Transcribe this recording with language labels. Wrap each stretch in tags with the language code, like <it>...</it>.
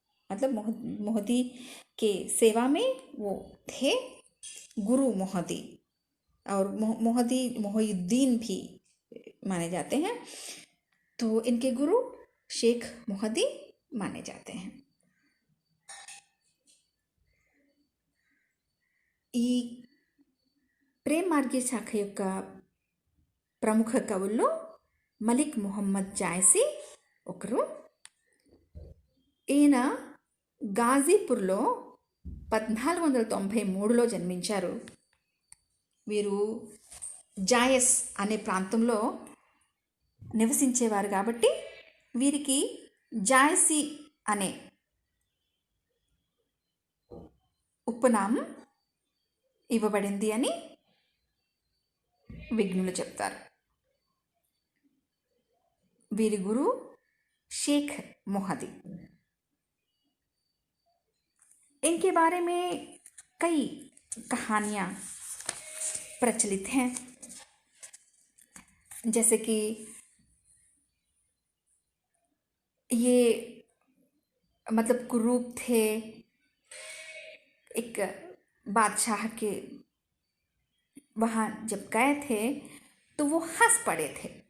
<hi>मतलब मोहदी के सेवा में वो थे गुरु मोहदी, और मोहदी मोहिउद्दीन भी माने जाते हैं। तो इनके गुरु शेख मोहदी माने जाते हैं।</hi> <te>ఈ ప్రేమ్ మార్గీ శాఖ యొక్క ప్రముఖ కవుల్లో మలిక్ మొహమ్మద్ జాయసి ఒకరు. ఈయన గాజీపూర్లో 1493లో జన్మించారు. వీరు జాయస్ అనే ప్రాంతంలో నివసించేవారు కాబట్టి వీరికి జాయసి అనే ఉపనామం ఇవ్వబడింది అని విజ్ఞులు చెప్తారు. వీరి గురు शेख मोहदी.</te> <hi>इनके बारे में कई कहानियाँ प्रचलित हैं, जैसे कि ये मतलब कुरूप थे, एक बादशाह के वहाँ जब गए थे तो वो हंस पड़े थे.</hi>